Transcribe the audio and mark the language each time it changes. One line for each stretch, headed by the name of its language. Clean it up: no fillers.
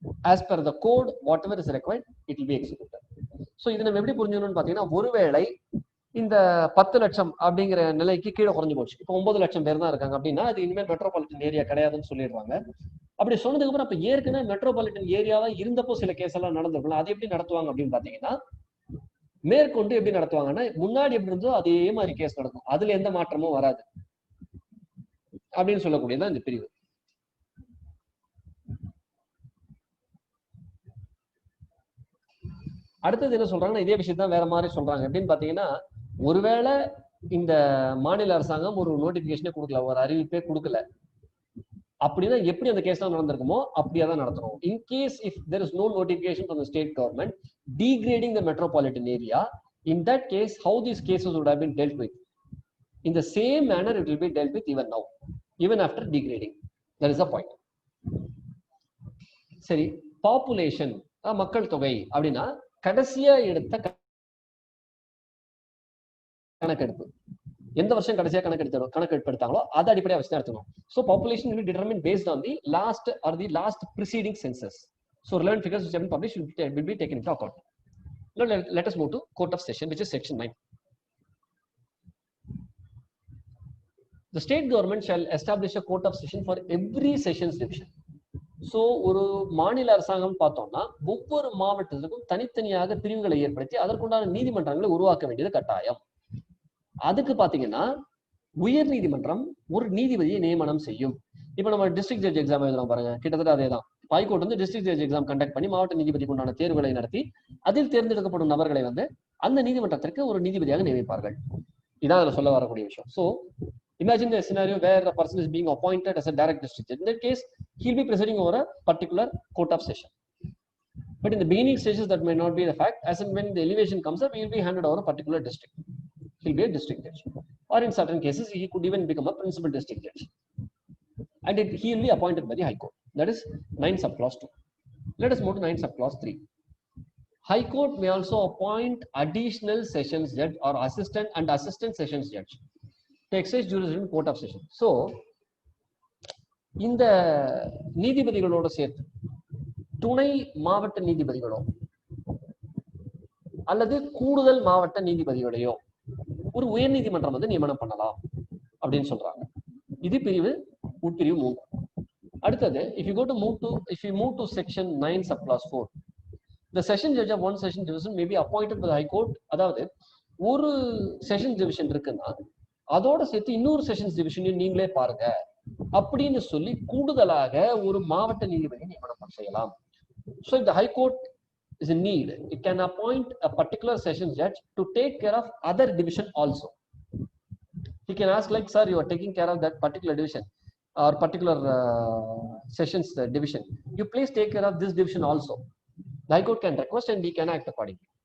English: As per the code, whatever is required, it will be executed.
Tamil: So இதை நம்ம எப்படி புரிஞ்சுக்கணும்னு பாத்தீங்கன்னா, ஒருவேளை இந்த 10 லட்சம் அப்படிங்கிற நிலைக்கு கீழே குறைஞ்சு போச்சு, இப்போ 9 லட்சம் பேர் தான் இருக்காங்க அப்படின்னா அது இனிமேல் மெட்ரோபாலிட்டன் ஏரியா கிடையாதுன்னு சொல்லிடுவாங்க. அப்படி சொன்னதுக்கு அப்புறம் அப்ப ஏற்கனவே மெட்ரோபாலிட்டன் ஏரியாவா இருந்தப்போ சில கேஸ் எல்லாம் நடந்திருக்கலாம். அது எப்படி நடத்துவாங்க அப்படின்னு பாத்தீங்கன்னா, மேற்கொண்டு எப்படி நடத்துவாங்கன்னா முன்னாடி எப்படி இருந்தோ அதே மாதிரி கேஸ் நடக்கும், அதுல எந்த மாற்றமும் வராது அப்படின்னு சொல்லக்கூடியதான் இந்த பிரிவு. அடுத்தது என்ன சொல்றாங்கன்னா இதே விஷயம் தான் வேற மாதிரி சொல்றாங்க. எப்படின்னு பாத்தீங்கன்னா, ஒருவேளை இந்த மாநில அரசாங்கம் ஒரு நோட்டிபிகேஷனே கொடுக்கல, ஒரு அறிவிப்பே கொடுக்கல அப்படின்னா எப்படி அந்த கேஸ் தான் நடந்திருக்குமோ அப்படியே தான் நடத்தணும்.
English: In case if there is no notification from the state government degrading the metropolitan area, in that case how these cases would have been dealt with? In the same manner, it will be dealt with even now, even after degrading. That is the point.
Tamil: சரி, population மக்கள் தொகை அப்படின்னா கடைசியா எடுத்த கணக்கெடுப்பு, எந்த வருஷம் கடைசியா கணக்கெடுப்பு எடுத்தாங்களோ அதை அடிப்படையாக வச்சு தான் எடுத்துக்கணும்.
English: So population will be determined based on the last preceding census. So relevant figures which have been published will be taken into account. Now let us move to Court of Session, which is section 9. The state government shall establish a court of session for every sessions division.
Tamil: So ஒரு மாநில அரசாங்கம் பார்த்தோம்னா ஒவ்வொரு மாவட்டத்திற்கும் தனித்தனியாக பிரிவுகளை ஏற்படுத்தி அதற்குண்டான நீதிமன்றங்களை உருவாக்க வேண்டியது கட்டாயம். அதுக்கு பாத்தீங்கன்னா உயர் நீதிமன்றம் ஒரு நீதிபதியை நியமனம் செய்யும். இப்ப நம்ம டிஸ்ட்ரிக்ட் ஜட்ஜ் எக்ஸாம் எழுதுறோம் பாருங்க, கிட்டத்தட்ட அதே தான். ஹைகோர்ட் வந்து டிஸ்ட்ரிக்ட் ஜட்ஜ் எக்ஸாம் கண்டக்ட் பண்ணி மாவட்ட நீதிபதிக்கு உண்டான தேர்வுகளை நடத்தி அதில் தேர்ந்தெடுக்கப்படும் நபர்களை வந்து அந்த நீதிமன்றத்திற்கு ஒரு நீதிபதியாக நியமிப்பார்கள். இதான் அதுல சொல்ல வரக்கூடிய விஷயம்.
English: So imagine a scenario where a person is being appointed as a direct district judge. In that case, he'll be presiding over a particular court of session. But in the beginning stages, that may not be the fact. As and when the elevation comes up, he will be handed over a particular district. He'll be a district judge. Or in certain cases, he could even become a principal district judge. And he will be appointed by the High Court. That is 9 subclause 2. Let us move to 9 subclause 3. High Court may also appoint additional sessions judge or assistant sessions judge to exercise jurisdiction in court of session.
Tamil: So, இந்த நீதிபதிகளோட சேர்த்து துணை மாவட்ட நீதிபதிகளோ அல்லது கூடுதல் மாவட்ட நீதிபதிகளையோ ஒரு உயர் நீதிமன்றம் வந்து நியமனம் பண்ணலாம் அப்படின்னு சொல்றாங்க. இது பிரிவு உட்பிரிவு 3. அடுத்தது
English: if you move to section 9 subclause 4, the session judge of one session division may be appointed by the High Court.
Tamil: அதாவது ஒரு செஷன் டிவிஷன் இருக்குன்னா அதோட சேர்த்து இன்னொரு செஷன்ஸ் டிவிஷனையும் நீங்களே பாருங்க அப்படின்னு சொல்லி கூடுதலாக ஒரு மாவட்ட நீதிபதி நியமனம் செய்யலாம்.
English: So if the High Court is in need, it can appoint a particular session judge to take care of other division also. He can ask like, sir, you are taking care of that particular division or particular sessions division. You please take care of this division also. The High Court can request and he can act accordingly.